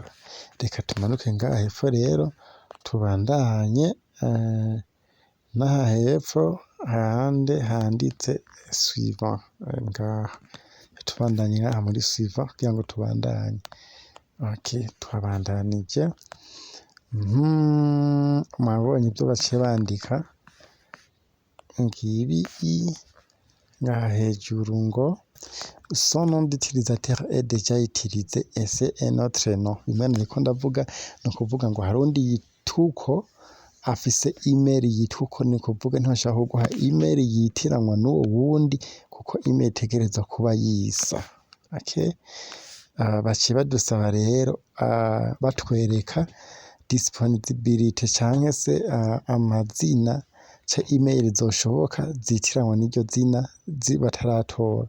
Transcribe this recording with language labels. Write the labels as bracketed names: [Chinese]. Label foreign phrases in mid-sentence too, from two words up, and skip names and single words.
[Rundi] Reka tumanuke ngaha hepfo rero tubandanye n'aha hepfo hahandi handitse suivant, ngaha tubandanye ngaha muri suivant kugira ngo tubandanye. Twabandanije, mwabonye ibyo baciye bandika, ngibi ngaha hejuru ngo [French] son nom d'utilisateur est déjà utilisé et c'est un autre nom. [Rundi] Bimwe niko ndavuga, ni ukuvuga ngo hari undi yituko afise email yituko, ni ukuvuga ntibashaka kuguha email yitiranwa n'uwo wundi, kuko email itegerezwa kuba yisa. Baciye badusaba rero batwereka disponibility canke se amazina ca email zoshoboka zitiranwa n'iryo zina bataratora.